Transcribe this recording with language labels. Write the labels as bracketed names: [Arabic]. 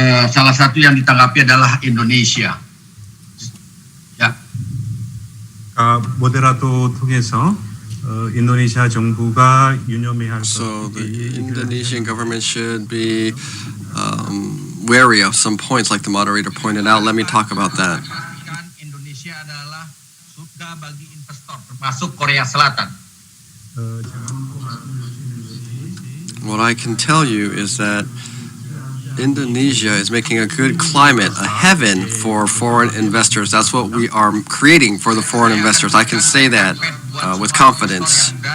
[Indonesian] Salah satu yang ditanggapi adalah Indonesia. [Korean] 모데라토 통해서 인도네시아 정부가 유념해야 할 [English] So the Indonesian government should be wary of some points like the moderator pointed out. Let me talk about that. [Indonesian] Indonesia adalah surga bagi investor termasuk Korea Selatan. [English] What I can tell you is that Indonesia is making a good climate, a heaven for foreign investors. That's what we are creating for the foreign investors. I can say that with confidence.